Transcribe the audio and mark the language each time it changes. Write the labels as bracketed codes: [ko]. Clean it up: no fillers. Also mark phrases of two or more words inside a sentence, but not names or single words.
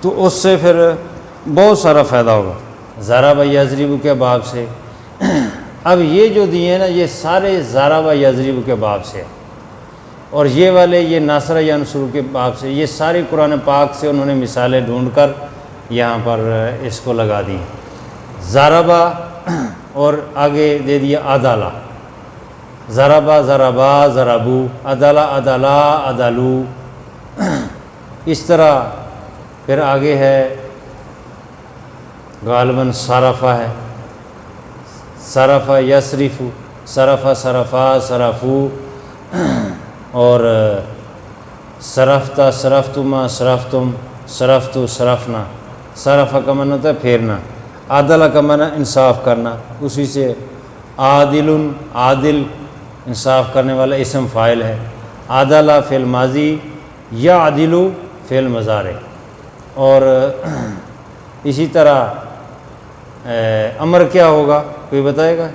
[ur] تو اس سے پھر بہت سارا فائدہ ہوگا۔ [ar] ضرب یضرب [ur] کے باب سے، اب یہ جو دیے ہیں نا یہ سارے [ar] ضرب یضرب [ur] کے باب سے، اور یہ والے یہ [ar] ناصر ینصر [ur] کے باب سے، یہ ساری قرآن پاک سے انہوں نے مثالیں ڈھونڈ کر یہاں پر اس کو لگا دی۔ [ar] ضربہ [ur] اور آگے دے دیا [ar] عدالہ، ضربہ ضربا ضربو، عدالہ عدالہ عدالو، [ur] اس طرح پھر آگے ہے [ar] غالباً صرفہ ہے، صرفہ یصرف، صرفہ صرفا صرفو، اور صرفتا صرفتما صرفتم صرفتو صرفنا، [ur] صرفہ کا معنی ہوتا ہے پھیرنا، عدلہ کا معنی انصاف کرنا، اسی سے عادل عادل انصاف کرنے والا اسم فاعل ہے، عدلہ فعل ماضی، یعدل فعل مضارع، اور اسی طرح امر کیا ہوگا کوئی بتائے گا؟